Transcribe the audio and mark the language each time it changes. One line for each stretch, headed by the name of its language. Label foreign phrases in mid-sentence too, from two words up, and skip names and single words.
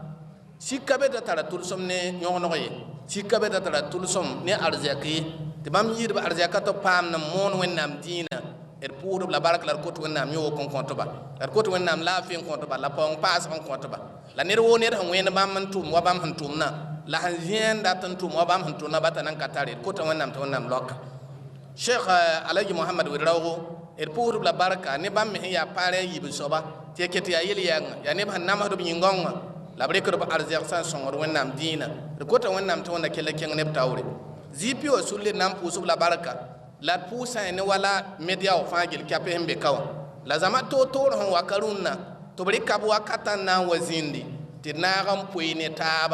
Mossi: sika be da tara tʋlsem ne yõgeneg ye sika be da tara tʋlsem ne arzɛk ye tɩ bãmb yɩɩdb arzɛka tɩ paam n moon wẽnnaam dĩinã d pʋʋsdb la bark la d kot wẽnnaam yõok n kõ-tba la d kot wẽnnaam laafɩ n kõ-tba la paoong paasg n kõ-tba la ned woo ned sẽn wẽnd bãmb n tʋʋm wa bãmb sẽn tʋʋmna la sẽn zẽen dat n tʋʋm wa bãmb sẽn tʋʋmna bata nan ka tare d kota wẽnnaam tɩ wẽnnaam lɔka sheikh alaji mohamad wedraogo d pʋʋsdb la barka ne bãmb me sẽn yaa paare n yib soaba tɩ ya ket yaa yel-yɛɛngã yaa neb sẽn namsd b yĩngõngã la b rɩkd b arzɛk sã n sõngd wẽnnaam dĩinã d kota wẽnnaam tɩ wẽnda kell kẽng neb taoore zipi wa sulle na n pʋʋsb la barka la d pʋʋsã ne wala media wã fãa gil kɛpẽ sẽn be ka wã la zãma toor-toor sẽn wa ka rũnnã tɩ b rɩka b wakatã n na n wa zĩndi tɩ d naag n poe ne taaba